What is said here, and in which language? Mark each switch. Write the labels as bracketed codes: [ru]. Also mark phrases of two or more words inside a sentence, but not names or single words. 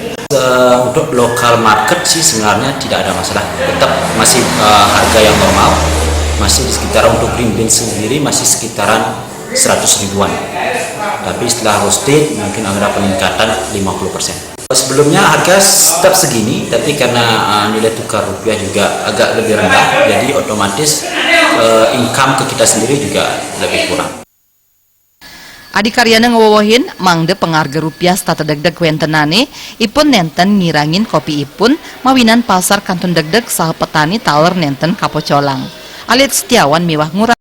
[id] Untuk lokal market sih sebenarnya tidak ada masalah, tetap masih harga yang normal, masih di sekitaran untuk [en] green bean [id] sendiri masih sekitaran 100 ribuan, tapi setelah roasted mungkin ada peningkatan 50%. Sebelumnya harga tetap segini, tapi karena nilai tukar rupiah juga agak lebih rendah, jadi otomatis income ke kita sendiri juga lebih kurang. [ban] Adi karyana ngewowohin mangde pengharga rupiah stata degdeg wentenane ipun nenten ngirangin kopi ipun mawinan pasar kantun degdeg saha petani taler nenten kapocolang. Alit Setiawan miwah ngurang